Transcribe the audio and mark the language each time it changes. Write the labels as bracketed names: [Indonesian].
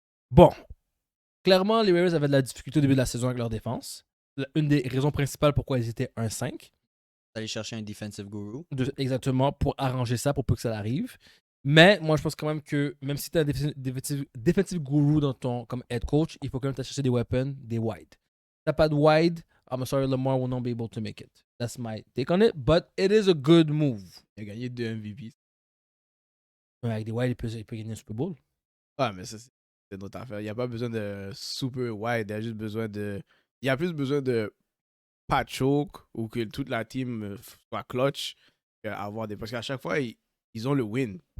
[French] Bon, clairement, les Ravens avaient de la difficulté au début de la saison avec leur défense. Une des raisons principales pourquoi ils étaient 1-5. D'aller chercher un defensive guru. Exactement, pour arranger ça, pour pas que ça arrive. Mais moi, je pense quand même que même si tu as un defensive guru dans comme head coach, il faut quand même chercher des weapons, des wide. Si t'as pas de wide, [English] I'm sorry, Lamar will not be able to make it. That's my take on it, but it is a good move. [French] Il a gagné 2 MVP. Ouais, avec des wide, il peut gagner un Super Bowl. Ah, mais ça, c'est notre affaire. Il n'y a pas besoin de super wide. Il y a juste besoin de. Il y a plus besoin de pas choke ou que toute la team soit clutch qu'avoir des. Parce qu'à chaque fois, ils ont le win.